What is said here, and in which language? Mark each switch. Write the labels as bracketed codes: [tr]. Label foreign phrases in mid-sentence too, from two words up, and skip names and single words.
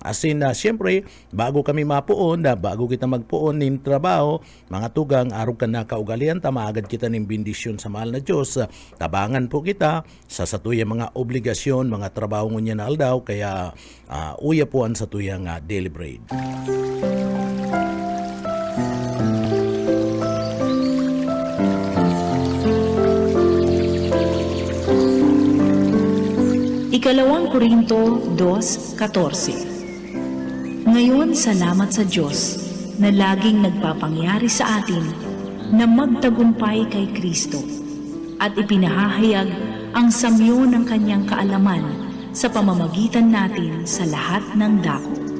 [bik] Asin siyempre, bago kami mapuon, bago kita magpuon nin trabaho, mga tugang, araw ka na kaugalian, tamaagad kita nin bendisyon sa mahal na Diyos. Tabangan po kita sa satuya mga obligasyon, mga trabaho ngunyan na aldaw, kaya uya po ang satuyang [en] daily bread. [tl] Ikalawang Korinto 2:14. Ngayon, salamat sa Diyos na laging nagpapangyari sa atin na magtagumpay kay Kristo at ipinahahayag ang samyo ng kanyang kaalaman sa pamamagitan natin sa lahat ng dako.